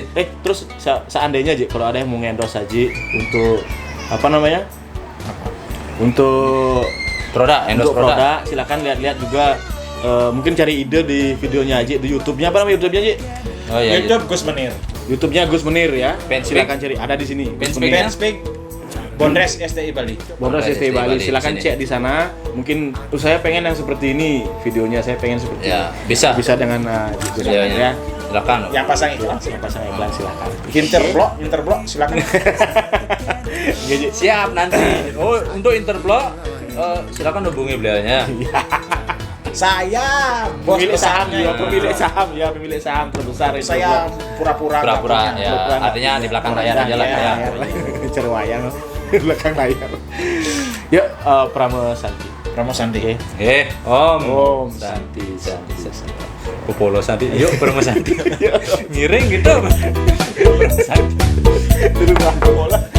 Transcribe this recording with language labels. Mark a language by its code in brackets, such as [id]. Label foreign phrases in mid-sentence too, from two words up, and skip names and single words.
[id] Terus seandainya Ji kalau ada yang mau endorse Haji untuk apa namanya? Untuk Produk, endorse untuk produk. produk silakan lihat-lihat juga mungkin cari ide di videonya Haji di YouTube-nya apa namanya YouTube-nya Ji? Oh iya. YouTube Gus Menir. YouTube-nya Gus Menir ya. Fanspeak. Silakan cari ada di sini. Gus Fanspeak. Menir. Fanspeak Bondres STI Bali. Bondres STI Bali. Silakan di sini. cek di sana. Mungkin saya pengen yang seperti ini videonya saya pengen seperti Ya, bisa. bisa dengan Gus Iya, Menir iya. ya. Silakan. Yang pasang iklan. Yang pasang iklan silakan. Interblok silakan. Iya, Ji. Siap nanti. Oh, untuk Interblok silakan hubungi beliaunya. Saya bos Pemilik saham besarnya. ya, pemilik saham terbesar itu. Saya pura-pura nggak Pura-pura punya. ya. Pura-pura. Artinya di belakang layar aja lah ya. Cari wayang di belakang layar. Yuk, Pramo Santi. Ramo Santi. Om. Om Santi. Popolo Santi. Yuk, Promo Santi. Miring gitu. Promo Santi. Dulu bola.